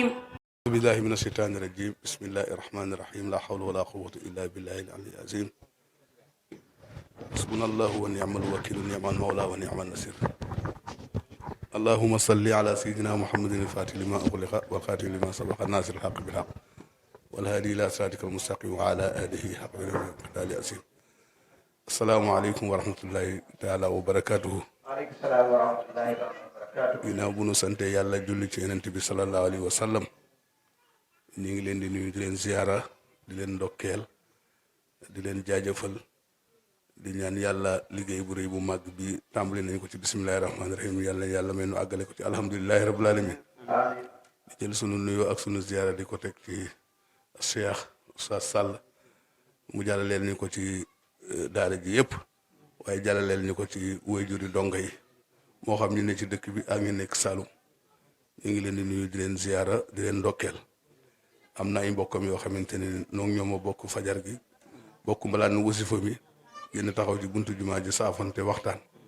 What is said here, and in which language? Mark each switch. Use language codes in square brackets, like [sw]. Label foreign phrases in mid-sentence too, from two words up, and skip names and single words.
[ar] أعوذ بالله من الشيطان الرجيم بسم الله الرحمن الرحيم لا حول ولا قوة إلا بالله العلي العظيم حسبنا الله ونعم الوكيل نعم المولى ونعم النصير اللهم صل على سيدنا محمد الفاتح لما أغلق والخاتم لما سبق الناصر الحق بالحق والهادي إلى صراطك المستقيم وعلى آله حق قدر العظيم. السلام عليكم ورحمة الله تعالى وبركاته. وعليكم السلام ورحمة الله وبركاته. [wo] ginnaaw bu nu sante yàlla julli ci yonent bi [ar] صلى الله عليه وسلم [wo] ñu ngi leen di nuyu di leen ziyaara di leen ndokkeel di leen jaajëfal di ñaan yàlla liggéey bu rëy bu màgg bi tàmbali nañ ko ci [ar] بسم الله الرحمن الرحيم [wo] yàlla may nu àggale ko ci [ar] الحمد لله رب العالمين [wo] di jël sunu nuyoo ak sunu ziyaara di ko teg ci Cheikh Oustaz Sall mu jàllaleel ñu ko ci daara ji yëpp waaye jàllaleel ñu ko ci waajuri donga yi moo xam ñu ne ci dëkk bi ak ñu nekk Saloum ñu ngi leen di nuyu di leen ziyaara di leen ndokkeel am na ay mbokkam yoo xamante ne noonu ñoo ma bokk fajar gi bokk mbalaan nu wasifa bi génn taxaw ci buntu jumaa ji saafante waxtaan